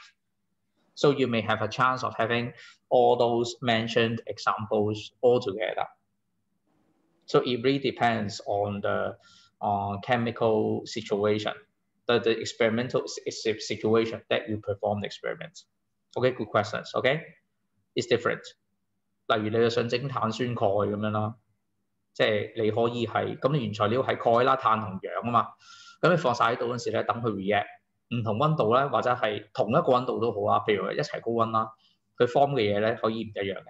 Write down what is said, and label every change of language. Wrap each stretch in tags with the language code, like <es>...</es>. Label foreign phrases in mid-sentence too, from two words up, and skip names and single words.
<en>So you may have a chance of having all those mentioned examples all together. So it really depends on the chemical situation, the experimental situation that you perform the experiments. Okay, good questions. Okay, it's different.</en> <yue>例如你想整碳酸鈣咁樣啦，即係你可以係咁，你原材料係鈣啦、碳同氧啊嘛，咁你放晒喺度嗰陣時咧，等佢 react， 唔同溫度咧，或者係同一個溫度都好啊，譬如一齊高溫啦，佢 form 嘅嘢咧可以唔一樣嘅。</yue>